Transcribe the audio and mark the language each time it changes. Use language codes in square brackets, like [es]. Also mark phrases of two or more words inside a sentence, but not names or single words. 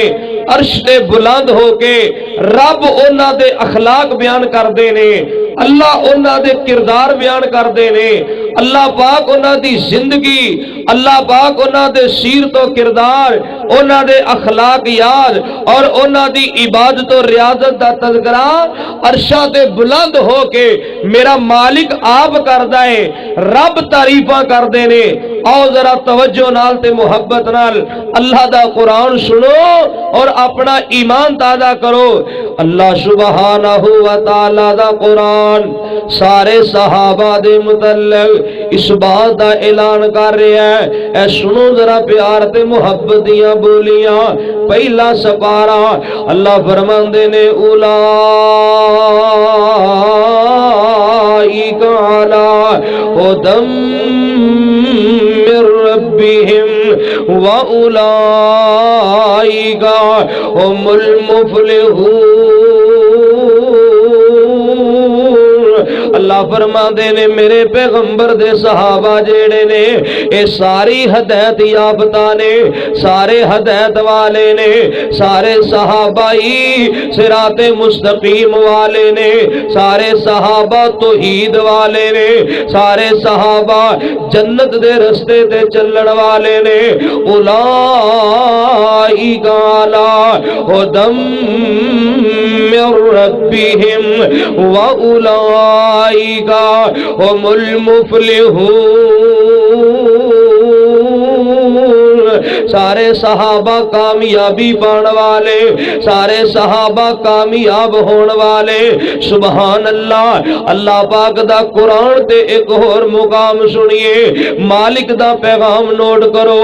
[pa] عرش تے بلند ہو کے رب انہاں دے اخلاق بیان کردے نے، اللہ انہاں دے کردار بیان کردے نے، اللہ پاک انہاں دی زندگی، اللہ پاک انہاں دے سیرت اور کردار، انہاں دے اخلاق یاد اور انہاں دی عبادت اور ریاضت دا تذکرہ عرشاں تے بلند ہو کے میرا مالک آپ کردا ہے، رب تعریفاں کردے نے. آؤ ذرا توجہ نال تے محبت نال اللہ دا قرآن سنو اور اپنا ایمان تازہ کرو. اللہ [ar] سبحانه وتعالى [pa] دا قرآن سارے صحابہ دے متعلق اس گل دا اعلان کر رہا ہے. اے سنو ذرا پیار تے محبت دیاں بولیاں. پہلا سپارہ اللہ فرماندے نے [ar] أولئك على هدى من ربهم وأولئك هم المفلحون. [pa] اللہ فرماندے نے میرے پیغمبر دے صحابہ جیہڑے نے ایہ سارے ہدایت یافتہ نے، سارے ہدایت والے نے، سارے صحابہ ہی صراطِ مستقیم والے نے، سارے صحابہ توحید والے نے، سارے صحابہ جنت دے رستے تے چلݨ والے نے. [ar] أولئك على هدى من ربهم وأولئك هم المفلحون. [pa] سارے صحابہ کامیابی پانے والے، سارے صحابہ کامیاب ہونے والے. [ar] سبحان الله. [pa] اللہ پاک دا قرآن تے اک ہور مقام سنیے، مالک دا پیغام نوٹ کرو.